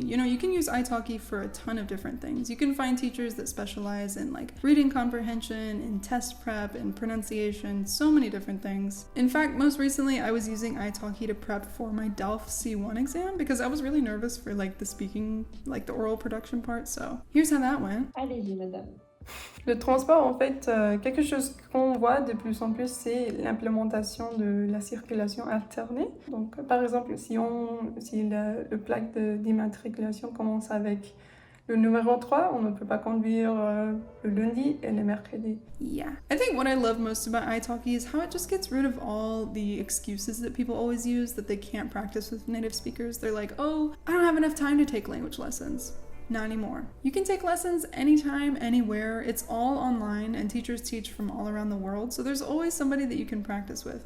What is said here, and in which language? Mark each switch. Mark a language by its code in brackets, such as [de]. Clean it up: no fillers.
[en] You can use italki for a ton of different things. You can find teachers that specialize in reading comprehension, in test prep, and pronunciation, so many different things. In fact, most recently I was using italki to prep for my DELF C1 exam because I was really nervous for the speaking, the oral production part, so here's how that went. [fr] Madame. Le transport, en fait, quelque chose qu'on voit de plus en plus, c'est l'implémentation de la circulation alternée. Donc, par exemple, si le plaque d'immatriculation commence avec le numéro 3, on ne peut pas conduire le lundi et le mercredi. [en] Yeah. I think what I love most about italki is how it just gets rid of all the excuses that people always use that they can't practice with native speakers. They're like, oh, I don't have enough time to take language lessons. Not anymore. You can take lessons anytime, anywhere. It's all online, and teachers teach from all around the world, so there's always somebody that you can practice with.